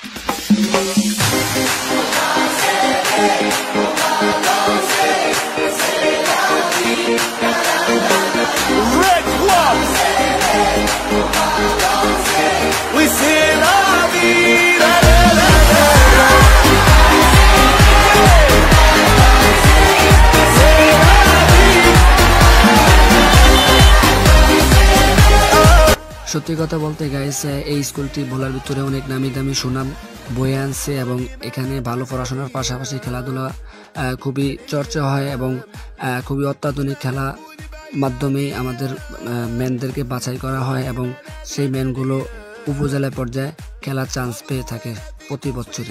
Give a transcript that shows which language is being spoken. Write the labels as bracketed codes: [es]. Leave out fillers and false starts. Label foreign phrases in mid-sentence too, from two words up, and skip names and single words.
[en] Red One, we say [es] la vida, [en] la la la la. Say [es] la vida. [bn] সত্যি কথা বলতে গাইস, এই স্কুলটি ভোলার ভিতরে অনেক নামি দামি সুনাম বয়ে আনছে এবং এখানে ভালো পড়াশোনার পাশাপাশি খেলাধুলা খুবই চর্চা হয় এবং খুবই অত্যাধুনিক খেলা মাধ্যমে আমাদের ম্যানদেরকে বাছাই করা হয় এবং সেই ম্যানগুলো উপজেলা পর্যায়ে খেলার চান্স পেয়ে থাকে প্রতি বছরই।